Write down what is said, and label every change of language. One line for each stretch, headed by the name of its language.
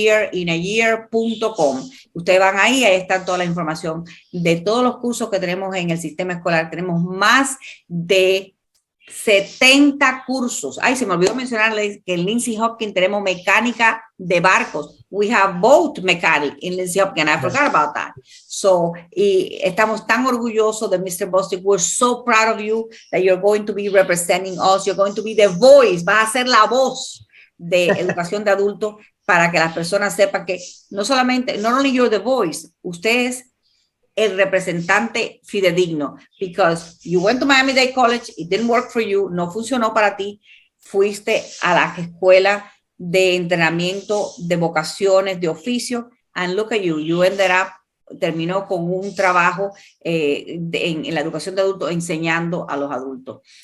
Spanish: careerinayear.com. Ustedes van ahí está toda la información de todos los cursos que tenemos en el sistema escolar. Tenemos más de 70 cursos. Ay, se me olvidó mencionarles que en Lindsay Hopkins tenemos mecánica de barcos.
English: We have boat mechanic in Lindsay Hopkins. I forgot about that.
Spanish: So, y estamos tan orgullosos de Mr. Bostic.
English: We're so proud of you that you're going to be representing us. You're going to be the voice.
Spanish: Vas a ser la voz de educación de adultos para que las personas sepan que no solamente,
English: not only you're the voice,
Spanish: usted es el representante fidedigno,
English: because you went to Miami-Dade College, it didn't work for you,
Spanish: no funcionó para ti, fuiste a la escuela de entrenamiento de vocaciones, de oficio,
English: and look at you, you ended up,
Spanish: terminó con un trabajo en la educación de adultos, enseñando a los adultos.